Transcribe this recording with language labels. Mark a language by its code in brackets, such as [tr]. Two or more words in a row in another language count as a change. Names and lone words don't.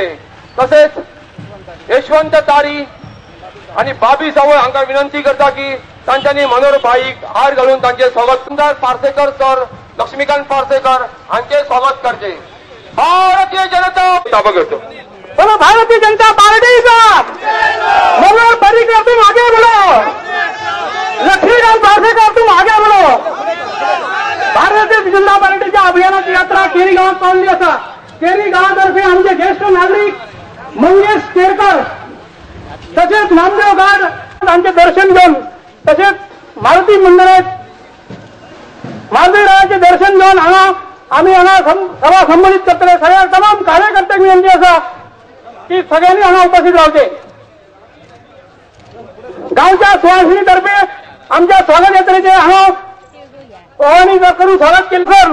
[kok] तसेच यशवंत तारी आणि बाबी सावळ हांका विनंती करता की तांच्यांनी मनोहर भाईक हार घालून तांचे स्वागत. सुंदर पार्सेकर सर, लक्ष्मीकांत पार्सेकर हांचे स्वागत करचे. [mr] भारतीय जनता ताबा करतो. [hi] बोलो भारतीय जनता पार्टी का मनोहर पर्रिकर तुम आगे बढ़ो, लक्ष्मीकांत पार्सेकर तुम आगे बढ़ो. [kok] भारतीय जनता पार्टीच्या अभियानाची यात्रा केरी गावात चालली असा. केरी गावातर्फे आमचे ज्येष्ठ नागरिक मंगेश केरकर तसेच नामदेव गाड त्यांचे दर्शन घेऊन तसेच मारुती मंदिरात महादेवरायाचे दर्शन घेऊन आम्ही सभा संबोधित करतले. सगळ्या तमाम कार्यकर्त्यांक विनंती असा की सगळ्यांनी हांगा उपस्थित रावचे. गावच्या सुवासिनीतर्फे आमच्या स्वागत यात्रेचे हांगा ओवाळणी करून स्वागत केलं.